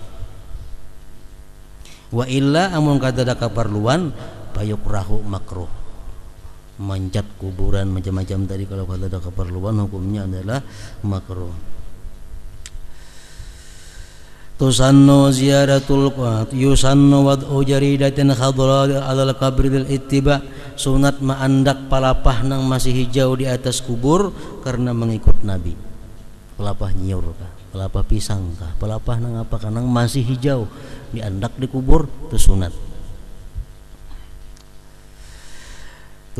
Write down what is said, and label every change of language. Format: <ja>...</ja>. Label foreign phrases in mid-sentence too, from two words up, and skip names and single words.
<ar>وإلا,</ar> <bjn>amun kada ada keperluan, payukrahu, makruh. Mancat kuburan macam-macam tadi kalau kada ada keperluan, hukumnya adalah makruh.</bjn> <ar>تسن زيارة يسن وضع جريدة خضراء على القبر للاتباع,</ar> <bjn>sunat maandak palapah nang masih hijau di atas kubur karena mengikut Nabi. Pelapah nyiur kah, pelapah pisang kah, pelapah nang apa kah, nang masih hijau diandak di kubur, itu sunat. 7.</bjn>